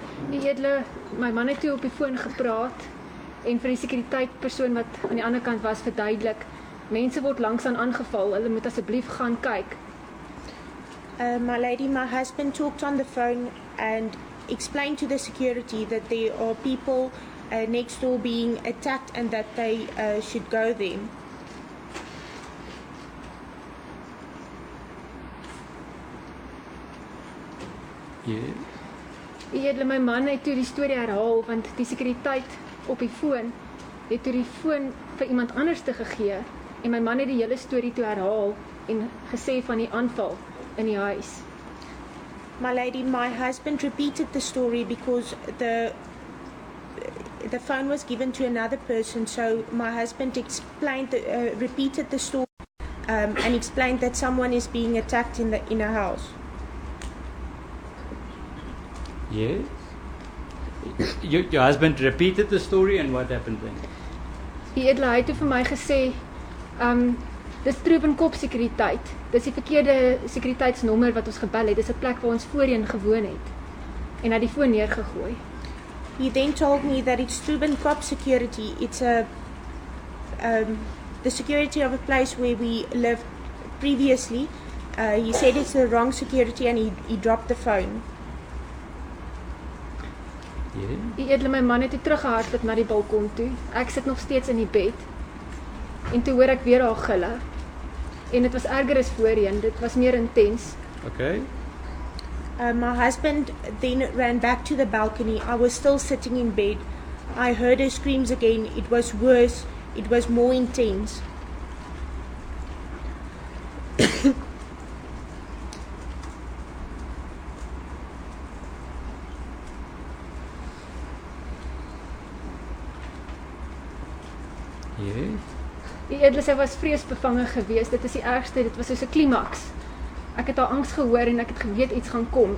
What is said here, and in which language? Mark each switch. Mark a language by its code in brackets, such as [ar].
[af] Edele, my man het toe op die foon gepraat en vir die sekuriteitpersoon wat aan die ander kant was verduidelik, mense word langsaan aangeval, hulle moet asseblief gaan kyk. [en] My lady, my husband talked on the phone and explained to the security that there are people next door being attacked and that they should go there. Yes. [af] Edele, my man het toe die storie herhaal want die sekuriteit op die foon het toe die foon vir iemand anders te gegee en my man het die hele storie toe herhaal en gesê van die aanval in die huis. [en] My lady, my husband repeated the story because the phone was given to another person, so my husband repeated the story and explained that someone is being attacked in a house. Yes. Your husband repeated the story and what happened then? [af] Die edele, hy het toe vir my gesê, dis Troebenkop sekuriteit. Dis die verkeerde sekuriteitsnommer wat ons gebel het. Dis 'n plek waar ons voorheen gewoon het. En hy het die foon neergegooi. [en] He then told me that it's Troebenkop security. It's the security of a place where we lived previously. He said it's the wrong security and he dropped the phone. Yeah. [af] Die edele, my man het toe teruggehardloop na die balkon toe. Ek sit nog steeds in die bed. En toe hoor ek weer haar gille. En dit was erger as voorheen, dit was meer intens. [en] Okay. My husband then ran back to the balcony. I was still sitting in bed. I heard her screams again. It was worse. It was more intense. Yes. [af] Die edele, sy was vreesbevange geweest. Dit is die ergste, dit was soos 'n klimaks. Ek het haar angs gehoor en ek het geweet iets gaan kom.